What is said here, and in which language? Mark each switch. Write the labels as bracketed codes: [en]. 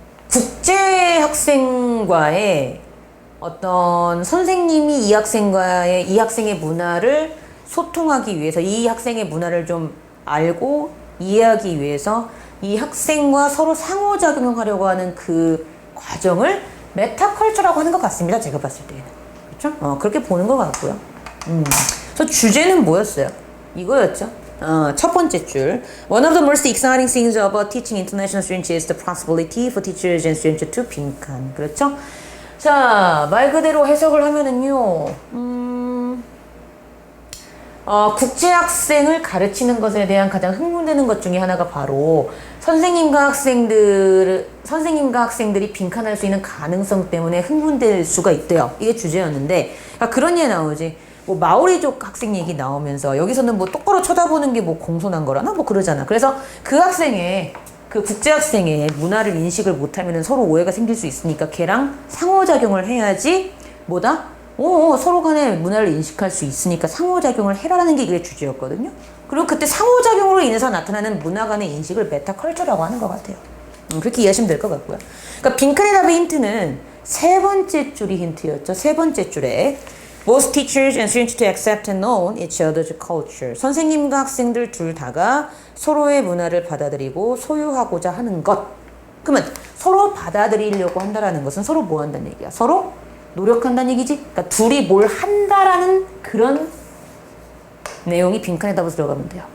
[ko] 국제학생과의 어떤 선생님이 이 학생의 문화를 소통하기 위해서 이 학생의 문화를 좀 알고 이해하기 위해서 이 학생과 서로 상호작용을 하려고 하는 그 과정을 메타컬처라고 하는 것 같습니다. 제가 봤을 때는. 그렇죠? 그렇게 보는 것 같고요. 그래서 주제는 뭐였어요? 이거였죠. 첫 번째 줄. [en] One of the most exciting things about teaching international students is the possibility for teachers and students to 빈칸. [ko] 그렇죠? 자, 말 그대로 해석을 하면은요, 국제학생을 가르치는 것에 대한 가장 흥분되는 것 중에 하나가 바로 선생님과 학생들이 빈칸할 수 있는 가능성 때문에 흥분될 수가 있대요. 이게 주제였는데, 그런 얘기 나오지. 뭐 마오리족 학생 얘기 나오면서 여기서는 뭐 똑바로 쳐다보는 게 뭐 공손한 거라나 뭐 그러잖아. 그래서 그 국제학생의 문화를 인식을 못하면 서로 오해가 생길 수 있으니까 걔랑 상호작용을 해야지 서로 간의 문화를 인식할 수 있으니까 상호작용을 해라라는 게 이게 주제였거든요. 그리고 그때 상호작용으로 인해서 나타나는 문화 간의 인식을 메타컬처라고 하는 것 같아요. 그렇게 이해하시면 될 것 같고요. 그러니까 빈칸의 답의 힌트는 세 번째 줄이 힌트였죠. 세 번째 줄에 [en] Both teachers and students to accept and know each other's culture. [ko] 선생님과 학생들 둘 다가 서로의 문화를 받아들이고 소유하고자 하는 것. 그러면 서로 받아들이려고 한다라는 것은 서로 뭐 한다는 얘기야? 서로 노력한다는 얘기지? 그러니까 둘이 뭘 한다라는 그런 내용이 빈칸에 답으로 들어가면 돼요.